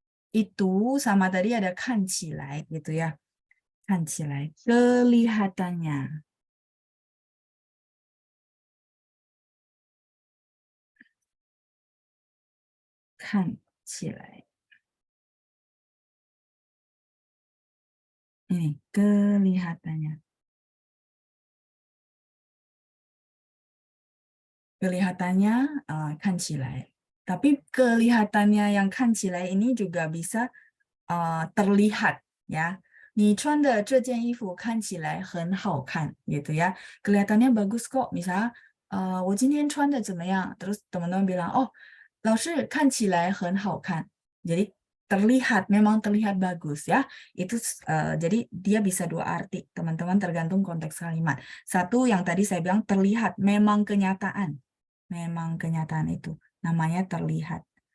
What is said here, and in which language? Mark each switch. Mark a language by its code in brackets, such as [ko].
[id] Itu sama tadi ada 看起来 gitu ya. 看起来 kelihatannya. 看起来 ini kelihatannya. Kelihatannya 看起来. Tapi kelihatannya yang 看起来 ini juga bisa terlihat ya. [zh] 你穿的这件衣服看起来很好看 [id] gitu ya. Kelihatannya bagus kok. Misalnya [zh] 我今天穿的怎么样? [id] Terus teman-teman bilang, oh [zh] 老师看起来很好看. [id] Jadi terlihat, memang terlihat bagus ya. Itu jadi dia bisa dua arti, teman-teman, tergantung konteks kalimat. Satu yang tadi saya bilang terlihat, memang kenyataan. Memang kenyataan itu namanya terlihat.